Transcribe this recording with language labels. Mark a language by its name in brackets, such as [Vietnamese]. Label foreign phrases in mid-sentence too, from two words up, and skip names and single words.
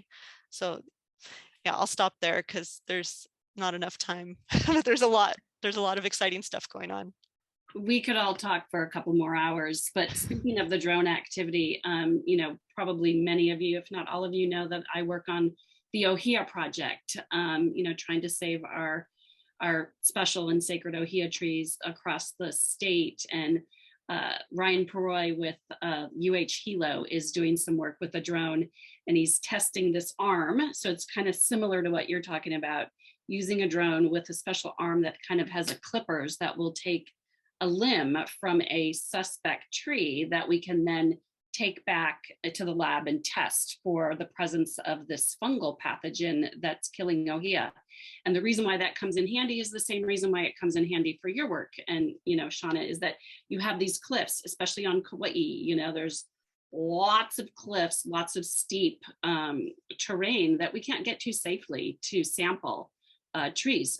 [English] So yeah, I'll stop there because there's not enough time. But there's a lot of exciting stuff going on. We could all talk for a couple more hours, but speaking of the drone activity, you know, probably many of you, if not all of you, know that I work on the ʻŌhiʻa project, you know, trying to save our special and sacred ʻŌhiʻa trees across the state. And Ryan Perroy with Hilo is doing some work with a drone, and he's testing this arm. So it's kind of similar to what you're talking about, using a drone with a special arm that kind of has a clippers that will take a limb from a suspect tree that we can then take back to the lab and test for the presence of this fungal pathogen that's killing ʻŌhiʻa. And the reason why that comes in handy is the same reason why it comes in handy for your work. And, you know, Seana, is that you have these cliffs, especially on Kauai, you know, there's lots of cliffs, lots of steep terrain that we can't get to safely to sample trees.